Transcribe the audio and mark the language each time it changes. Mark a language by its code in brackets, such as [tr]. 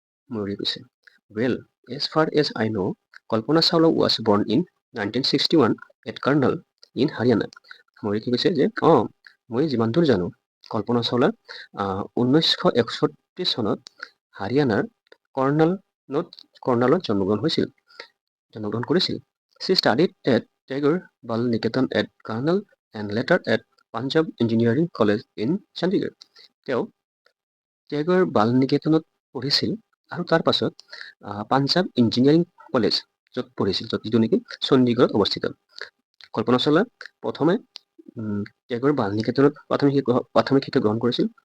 [as] ময়ূৰী কৈছে, [en] Well, as far as I know', Kalpana Chawla was born in 1961 at Karnal in Haryana. [as] ময়ূৰীকে কৈছে যে মই যিমান দূৰ জানো কল্পনা চাওলা 1961 চনত হাৰিয়ানাৰ কৰ্ণালত জন্মগ্ৰহণ কৰিছিল। [en] She studied at Tagore Bal-Niketan at Karnal and later at Punjab Engineering College in Chandigarh. [as] তেওঁ টেগৰ বাল-নিকেতনত পঢ়িছিল আৰু তাৰ পাছত পাঞ্জাৱ ইঞ্জিনিয়াৰিং কলেজ য'ত পঢ়িছিল, যিটো নেকি চণ্ডীগড়ত অৱস্থিত। কল্পনা চাওলা প্ৰথমে টেগৰ বাল-নিকেতনত প্ৰাথমিক শিক্ষা গ্ৰহণ কৰিছিল।